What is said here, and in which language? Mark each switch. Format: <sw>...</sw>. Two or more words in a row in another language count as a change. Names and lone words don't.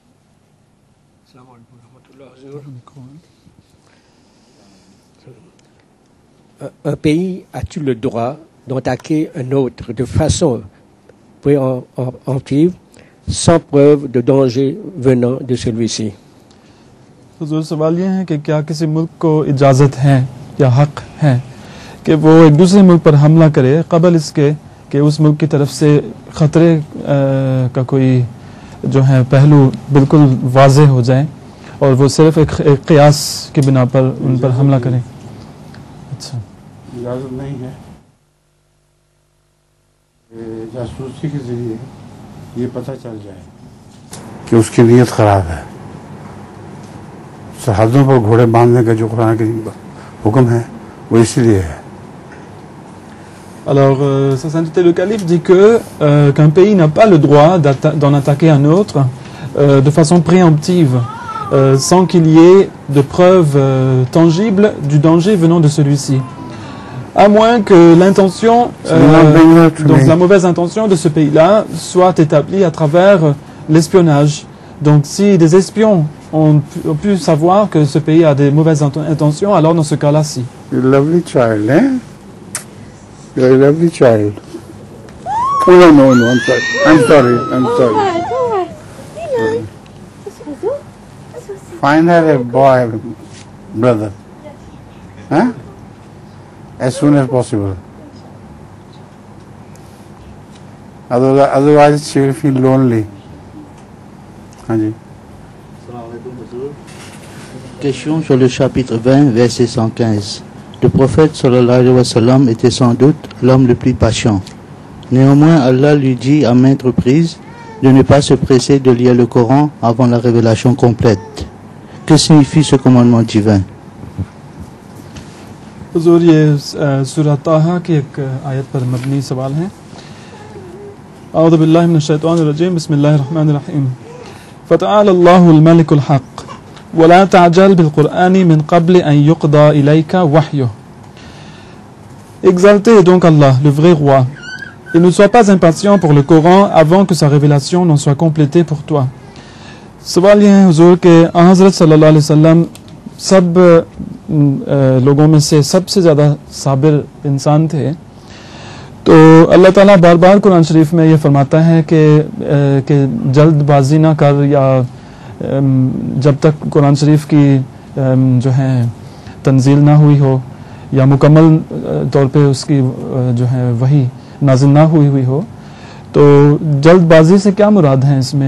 <fr>Un pays a-t-il le droit d'attaquer un autre de façon préemptive sans preuve de danger venant de celui-ci?</fr> <ur>حضور سوال یہ ہے کہ کیا کسی ملک کو اجازت ہے یا حق ہے کہ وہ ایک دوسرے ملک پر حملہ کرے قبل اس کے کہ اس ملک کی طرف سے خطرے کا کوئی جو ہے پہلو بالکل واضح ہو جائے اور وہ صرف ایک قیاس کی بنا پر ان پر حملہ کریں? अच्छा, اجازت نہیں ہے. جاسوسی کے ذریعے یہ پتہ چل جائے کہ اس کی نیت خراب ہے. سرحدوں پر گھوڑے باندھنے کا جو قرآن کے حکم ہے وہ اسی لیے ہے.</ur> <fr>Alors, sa sainteté le calife dit que qu'un pays n'a pas le droit d'en attaquer un autre de façon préemptive, sans qu'il y ait de preuves tangibles du danger venant de celui-ci. À moins que l'intention, donc la mauvaise intention de ce pays-là soit établie à travers l'espionnage. Donc si des espions ont pu savoir que ce pays a des mauvaises intentions, alors dans ce cas-là, si.</fr> <en>You're a lovely child, eh? You're a lovely child. Oh, no, I'm sorry. I'm sorry. Find her a boy, brother. Huh? As soon as possible. Otherwise she will feel lonely.</en> <pa>ਹਾਂਜੀ.</pa> <fr>Question sur le chapitre 20, verset 115. Le prophète</fr> <ar>صلى الله عليه وسلم</ar> <fr>était sans doute l'homme le plus patient. Néanmoins, Allah lui dit à maintes reprises de ne pas se presser de lire le Coran avant la révélation complète. Que signifie ce commandement divin?</fr> <ur>حضور یہ سورہ طٰہٰ کی ایک آیت پر مبنی سوال ہے.</ur> <ar>أعوذ بالله من الشيطان الرجيم، بسم الله الرحمن الرحيم. فتعالى الله الملك الحق ولا تعجل بالقرآن من قبل أن يقضى إليك وحيه.</ar> <fr>Exalté est donc Allah, le vrai roi, et ne sois pas impatient pour le Coran avant que sa révélation n'en soit complétée pour toi.</fr> <ur>سوال یہ ہے حضور کے حضرت</ur> <ar>صلى الله عليه وسلم</ar> <ur>سب لوگوں میں سے سب سے زیادہ صابر انسان تھے، تو اللہ تعالیٰ بار بار قرآن شریف میں یہ فرماتا ہے کہ جلدبازی نہ کر، یا جب تک قرآن شریف کی جو ہے تنزیل نہ ہوئی ہو یا مکمل طور پہ اس کی جو ہے وحی نازل نہ ہوئی ہو، تو جلدبازی سے کیا مراد ہے اس میں?</ur>